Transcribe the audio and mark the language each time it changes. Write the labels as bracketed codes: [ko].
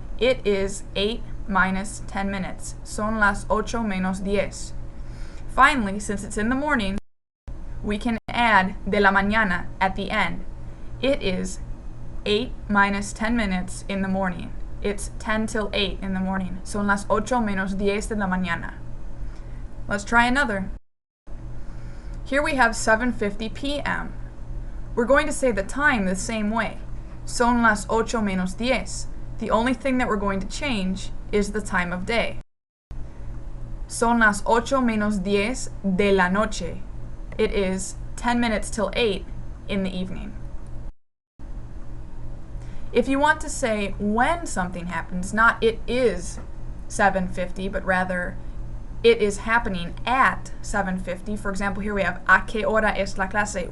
[en] It is 8 minus 10 minutes. [es] Son las 8 menos 10. [en] Finally, since it's in the morning, we can add [es] de la mañana [en] at the end. It is 8 minus 10 minutes in the morning. It's 10 till 8 in the morning. [es] Son las 8 menos 10 de la mañana. [en] Let's try another. Here we have 7:50 p.m. We're going to say the time the same way. [es] Son las 8 menos 10. [en] The only thing that we're going to change is the time of day. [es] Son las 8 menos 10 de la noche. [en] It is 10 minutes till 8 in the evening. If you want to say when something happens, not it is 7:50, but rather it is happening at 7:50. For example, here we have [es] ¿A qué hora es la clase?